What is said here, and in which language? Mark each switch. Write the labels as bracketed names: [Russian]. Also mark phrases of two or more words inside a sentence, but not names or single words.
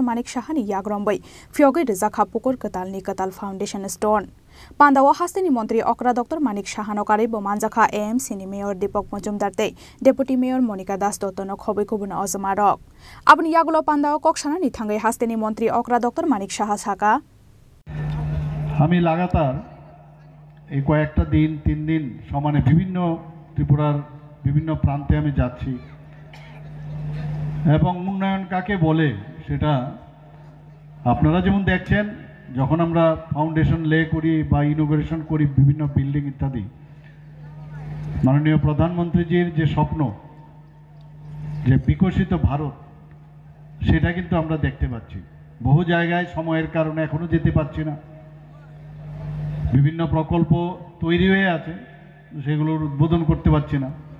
[Kok Borok] Manik Shahani Yagrombo Fiogo Rizaka Pokor Katal ni Katal Foundation Stone. Pandawa Hasteni Montri Okra Dr. Manik Shahanokari Bomanjaka AMC ni Mayor Deepak Majumdarte Deputy Mayor Monica Das Dottono Khobe Kubuna Ozamarok Abni Yagulo Pandawa Kokshana ni Thangai Hasteni Montri Okra Dr. Manik Shahasaka [Bangla] আমি লাগাতার এই কয়েকটা দিন 3 দিন সমানে বিভিন্ন ত্রিপুরার বিভিন্ন প্রান্তে আমি যাচ্ছি এবং উন্নয়ন কাকে বলে সেটা আপনারা যেমন দেখছেন যখন আমরা [English] foundation lay [Bangla] করি বা ইনোগ্রেশন করি বিভিন্ন বিল্ডিং ইত্যাদি মাননীয় প্রধানমন্ত্রীজির যে স্বপ্ন যে বিকশিত ভারত সেটা কিন্তু আমরা দেখতে পাচ্ছি বহু জায়গায় সময়ের কারণে এখনো যেতে পারছি না বিভিন্ন প্রকল্প তৈরি হয়ে আছে সেগুলোর উদ্বোধন করতে পারছি না